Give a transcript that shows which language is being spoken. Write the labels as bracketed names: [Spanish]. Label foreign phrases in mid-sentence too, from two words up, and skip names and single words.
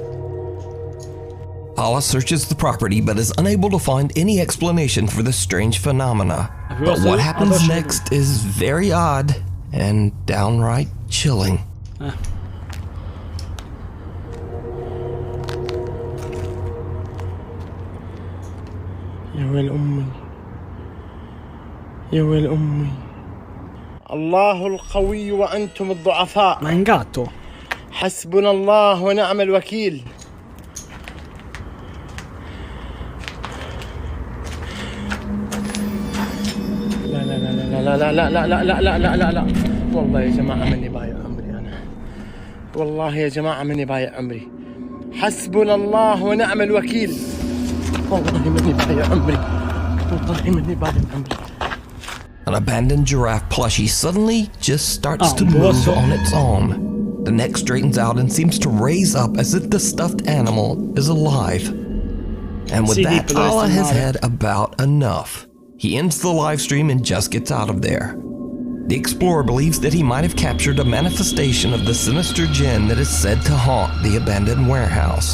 [English] Allah searches the property but is unable to find any explanation for this strange phenomena. But what happens next is very odd and downright chilling. [Arabic] يا ويل أمي يا ويل أمي. الله القوي وأنتم الضعفاء. [Italian] Ma è un gatto. [Arabic] حسبنا الله ونعم الوكيل. لا لا لا لا لا لا لا لا لا لا لا لا. والله يا جماعة مني بايع عمري أنا. والله يا جماعة مني بايع عمري. حسبنا الله ونعم الوكيل. والله مني بايع عمري. والله مني بايع عمري. [English] An abandoned giraffe plushie suddenly just starts to move on its own. The neck straightens out and seems to raise up as if the stuffed animal is alive. And with that, Allah has had about enough. He ends the live stream and just gets out of there. The explorer believes that he might have captured a manifestation of the sinister jinn that is said to haunt the abandoned warehouse.